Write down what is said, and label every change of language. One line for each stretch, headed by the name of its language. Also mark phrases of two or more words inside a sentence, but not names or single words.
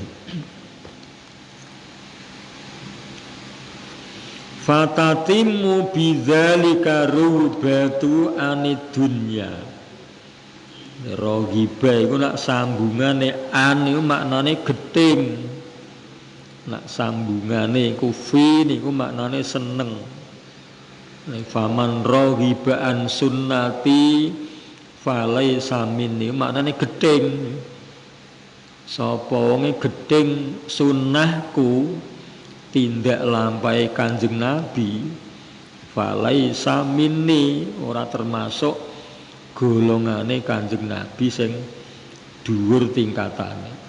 Arabic: فتتم بذلك الرغبة عن الدنيا.
Javanese: Roghibah iku nak sambungane an iku maknane gething. Nak sambungane iku fi niku maknane seneng.
Arabic: فمن رغب عن سنتي فليس مني maknane gething.
Javanese: Sapa wonge gething sunnahku tindak lampahi Kanjeng Nabi
Arabic: فليس مني
Javanese: ora termasuk golongane Kanjeng Nabi sing dhuwur tingkatane.